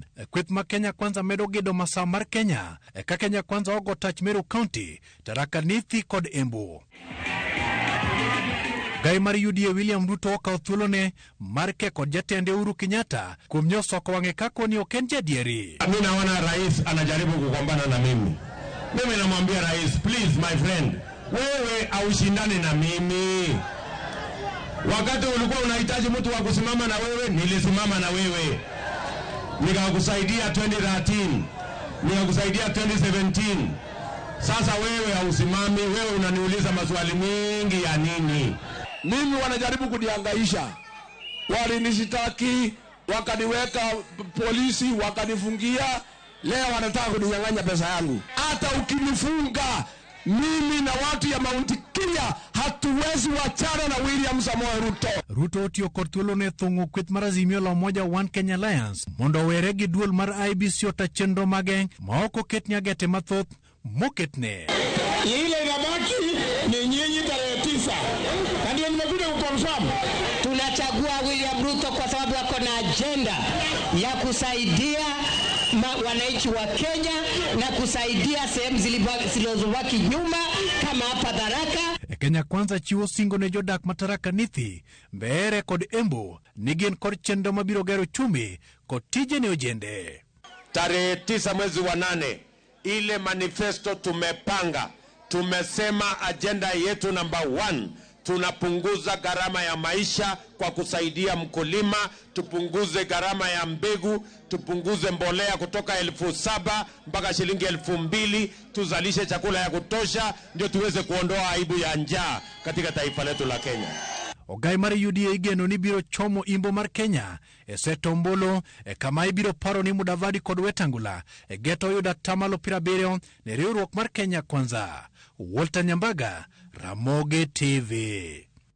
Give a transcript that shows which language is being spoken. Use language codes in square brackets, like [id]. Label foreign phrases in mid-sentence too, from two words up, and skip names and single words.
[luo] Kweth ma Kenya Kwanza medo gedo masawa mar Kenya. Ka Kenya Kwanza ogo tach Meru County, Tharaka Nithi kod Embu. Gai mar UDA William Ruto okawo thuolone mar keko jatende Uhuru Kenyatta kuom nyosoko wang'e kako ni ok en jadieri. [sw] Mimi naona rais anajaribu kugombana na mimi. Mimi namwambia rais, [en] please my friend, [sw] wewe aushindane na mimi. Wakati ulikuwa unahitaji mtu wa kusimama na wewe, nilisimama na wewe. Nikakusaidia 2013, nikakusaidia 2017. Sasa wewe hausimami, wewe unaniuliza maswali mingi ya nini? Mimi wanajaribu kunihangaisha. Walinishitaki, wakaniweka polisi, wakanifungia. Leo wanataka kuninyang'anya pesa yangu. Hata ukinifunga, mimi na watu ya Mount Kenya hatuwezi wachana na William Samoei Ruto. [luo] Ruto otiyo kod thuolone thung'o kweth mar Azimio la Umoja One Kenya Alliance mondo were gi duol mar IEBC ota chenro mage ma ok oket nyagete mathoth moketne. [sw] Ile inabaki ni nyinyi tarehe 9. Na ndio nimekuja kuconfirm. Tunachagua William Ruto kwa sababu ako na agenda ya kusaidia wananchi wa Kenya na kusaidia sehemu zilizobaki nyuma kama hapa Tharaka. [luo] Kenya Kwanza chiwo singo ne jodak ma Tharaka Nithi, Mbeere kod Embu ni gin kod chenro mabiro gero chumi kod tije ne ojende. [sw] Tarehe 9 mwezi wa 8 ile manifesto tumepanga, tumesema agenda yetu number 1, tunapunguza gharama ya maisha kwa kusaidia mkulima, tupunguze gharama ya mbegu, tupunguze mbolea kutoka 7,000 mpaka shilingi 2,000, tuzalishe chakula ya kutosha ndio tuweze kuondoa aibu ya njaa katika taifa letu la Kenya. [luo] Ogai mar UDA igeno ni biro chomo imbo mar Kenya seto ombulu kama ibiro paro ni Mudavadi kod Wetangula geto yuda tamalo 70 ne riwruok mar Kenya Kwanza. Walter Nyambaga, Ramogi TV.